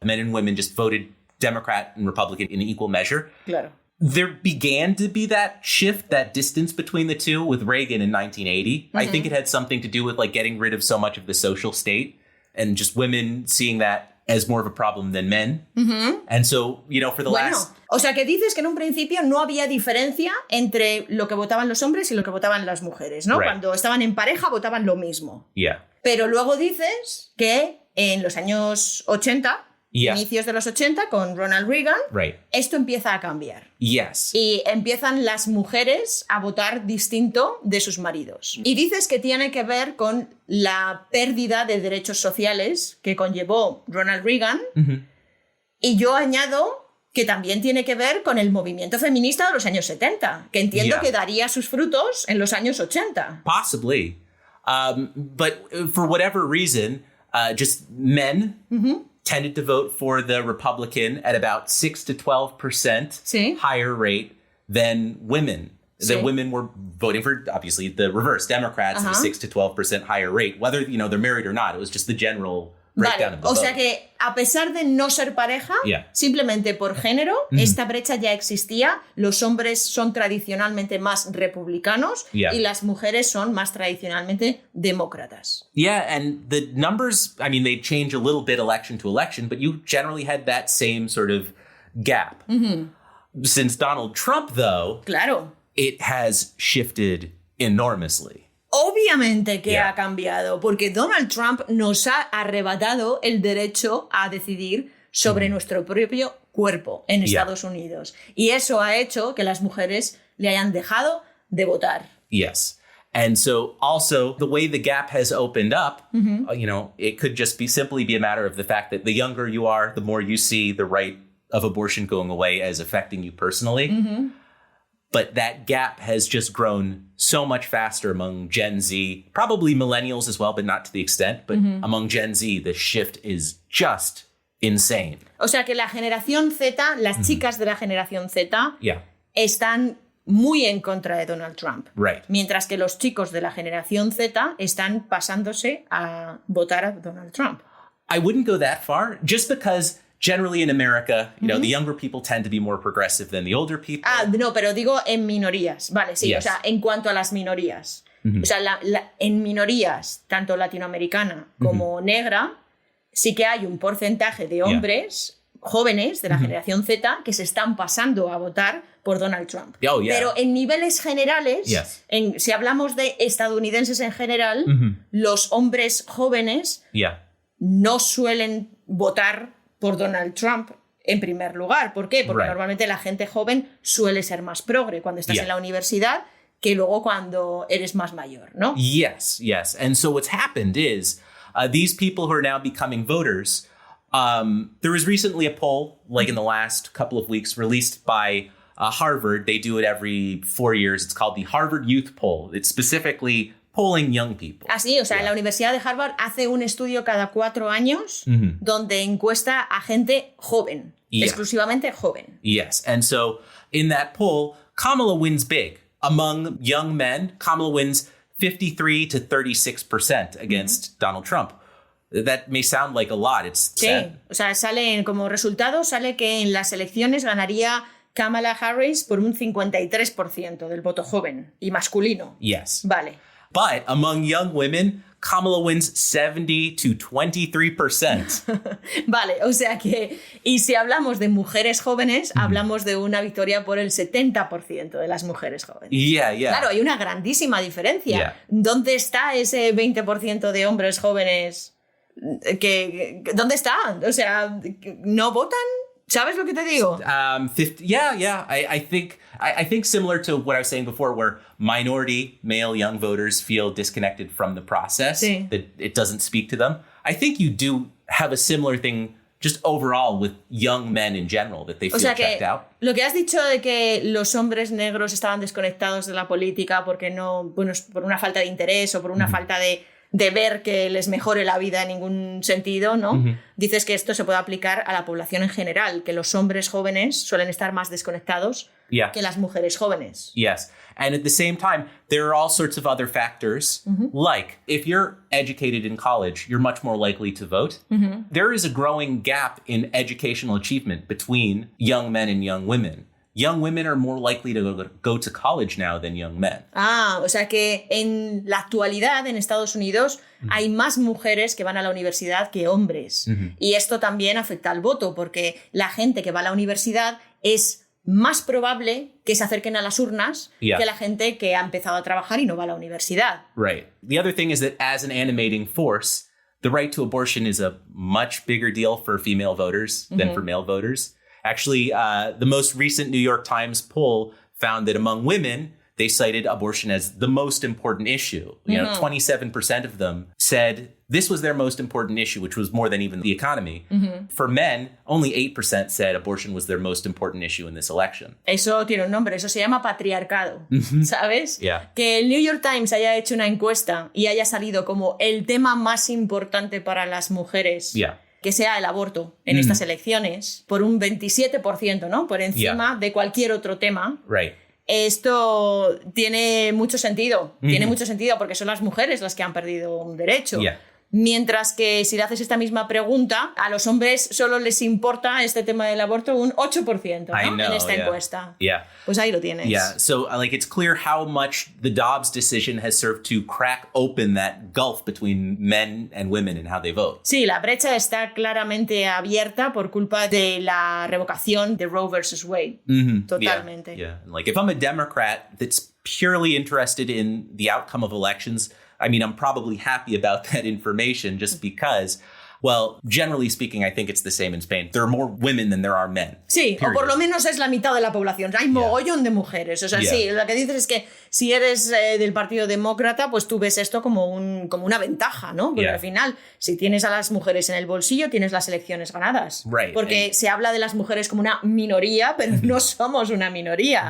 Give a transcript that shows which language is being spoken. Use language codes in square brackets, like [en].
[en] Men and women just voted Democrat and Republican in equal measure. [es] Claro. [en] There began to be that shift, that distance between the two with Reagan in 1980. I think it had something to do with like getting rid of so much of the social state and just women seeing that as more of a problem than men. And so, you know, for the last... [es] O sea, que dices que en un principio no había diferencia entre lo que votaban los hombres y lo que votaban las mujeres, ¿no? Cuando estaban en pareja votaban lo mismo. Pero luego dices que en los años 80... inicios de los 80 con Ronald Reagan, esto empieza a cambiar. Y empiezan las mujeres a votar distinto de sus maridos. Y dices que tiene que ver con la pérdida de derechos sociales que conllevó Ronald Reagan. Y yo añado que también tiene que ver con el movimiento feminista de los años 70, que entiendo que daría sus frutos en los años 80. [en] Possibly. But for whatever reason, just men... tended to vote for the Republican at about 6 to 12% higher rate than women. The women were voting for, obviously, the reverse, Democrats at a 6 to 12% higher rate. Whether, you know, they're married or not, it was just the general breakdown of the vote. [es] O sea que, a pesar de no ser pareja, simplemente por género, esta brecha ya existía. Los hombres son tradicionalmente más republicanos y las mujeres son más tradicionalmente demócratas. [en] Yeah, and the numbers, I mean, they change a little bit election to election, but you generally had that same sort of gap. Since Donald Trump, though, it has shifted enormously. [es] Obviamente que ha cambiado, porque Donald Trump nos ha arrebatado el derecho a decidir sobre nuestro propio cuerpo en Estados Unidos. Y eso ha hecho que las mujeres le hayan dejado de votar. [en] Yes. And so also the way the gap has opened up, you know, it could just simply be a matter of the fact that the younger you are, the more you see the right of abortion going away as affecting you personally. But that gap has just grown so much faster among Gen Z, probably millennials as well, but not to the extent. But among Gen Z, the shift is just insane. [es] O sea que la generación Z, las chicas de la generación Z, están muy en contra de Donald Trump. Mientras que los chicos de la generación Z están pasándose a votar a Donald Trump. [en] I wouldn't go that far, just because... Generally in America, you know, the younger people tend to be more progressive than the older people. [es] No, pero digo en minorías. Vale, sí, o sea, en cuanto a las minorías. O sea, en minorías, tanto latinoamericana como negra, sí que hay un porcentaje de hombres jóvenes de la generación Z que se están pasando a votar por Donald Trump. Pero en niveles generales, si hablamos de estadounidenses en general, los hombres jóvenes no suelen votar por Donald Trump en primer lugar. ¿Por qué? Porque normalmente la gente joven suele ser más progre. Cuando estás en la universidad que luego cuando eres más mayor, ¿no? [en] Yes. And so what's happened is these people who are now becoming voters, there was recently a poll, like in the last couple of weeks, released by Harvard. They do it every 4 years. It's called the Harvard Youth Poll. It's specifically polling young people. [es] Así, o sea, la Universidad de Harvard hace un estudio cada 4 años donde encuesta a gente joven, exclusivamente joven. [en] Yes, and so in that poll, Kamala wins big. Among young men, Kamala wins 53 to 36% against Donald Trump. That may sound like a lot. It's [es] sí, o sea, como resultado sale que en las elecciones ganaría Kamala Harris por un 53% del voto joven y masculino. [en] Yes. [es] Vale. [en] But among young women, Kamala wins 70 to 23%. [es] Vale, o sea que, y si hablamos de mujeres jóvenes, hablamos de una victoria por el 70% de las mujeres jóvenes. [en] Yeah. [es] Claro, hay una grandísima diferencia. [en] Yeah. [es] ¿Dónde está ese 20% de hombres jóvenes ¿dónde están? O sea, ¿no votan? ¿Sabes lo que te digo? [en] 50, yeah. I think similar to what I was saying before, where minority male young voters feel disconnected from the process, that it doesn't speak to them. I think you do have a similar thing just overall with young men in general, that they feel checked out. [es] Lo que has dicho de que los hombres negros estaban desconectados de la política porque no, bueno, por una falta de interés o por una falta de ver que les mejore la vida en ningún sentido, ¿no? Dices que esto se puede aplicar a la población en general, que los hombres jóvenes suelen estar más desconectados que las mujeres jóvenes. [en] Yes. And at the same time, there are all sorts of other factors, like if you're educated in college, you're much more likely to vote. There is a growing gap in educational achievement between young men and young women. Young women are more likely to go to college now than young men. [es] O sea que en la actualidad en Estados Unidos hay más mujeres que van a la universidad que hombres. Y esto también afecta al voto, porque la gente que va a la universidad es más probable que se acerquen a las urnas que la gente que ha empezado a trabajar y no va a la universidad. [en] Right. The other thing is that as an animating force, the right to abortion is a much bigger deal for female voters than for male voters. Actually, the most recent New York Times poll found that among women, they cited abortion as the most important issue. 27% of them said this was their most important issue, which was more than even the economy. For men, only 8% said abortion was their most important issue in this election. [es] Eso tiene un nombre, eso se llama patriarcado, ¿sabes? [en] Yeah. [es] Que el New York Times haya hecho una encuesta y haya salido como el tema más importante para las mujeres. Que sea el aborto en estas elecciones, por un 27%, ¿no? Por encima de cualquier otro tema. [en] Right. [es] Esto tiene mucho sentido. Tiene mucho sentido porque son las mujeres las que han perdido un derecho. Mientras que si le haces esta misma pregunta, a los hombres solo les importa este tema del aborto un 8%, ¿no? En esta encuesta. Pues ahí lo tienes. [en] So it's clear how much the Dobbs decision has served to crack open that gulf between men and women and how they vote. [es] Sí, la brecha está claramente abierta por culpa de la revocación de Roe versus Wade. Totalmente. [en] Like if I'm a Democrat that's purely interested in the outcome of elections, I mean, I'm probably happy about that information just because, well, generally speaking, I think it's the same in Spain. There are more women than there are men. [es] Sí, period. O por lo menos es la mitad de la población. Hay mogollón de mujeres. O sea, sí, lo que dices es que si eres del Partido Demócrata, pues tú ves esto como una ventaja, ¿no? Porque al final, si tienes a las mujeres en el bolsillo, tienes las elecciones ganadas. [en] Right. [es] Porque se habla de las mujeres como una minoría, pero no somos una minoría.